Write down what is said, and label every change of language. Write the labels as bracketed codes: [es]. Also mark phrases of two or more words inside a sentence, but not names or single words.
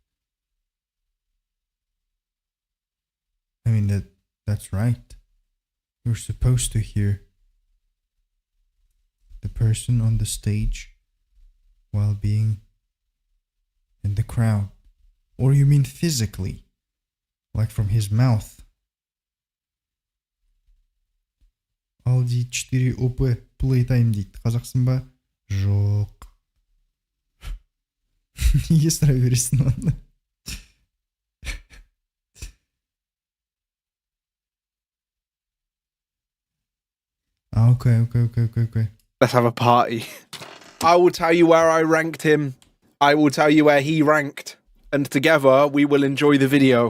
[en] I mean, that's right. You're supposed to hear the person on the stage while being in the crowd. Or you mean physically? Like from his mouth? [kk] Ал дейді 4 [en] OP playtime [kk] дейді. Қазақсың ба? Жоқ. Неге сұрай бересің оны? [en] Okay. Let's have a party. I will tell you where I ranked him. I will tell you where he ranked. And together we will enjoy the video.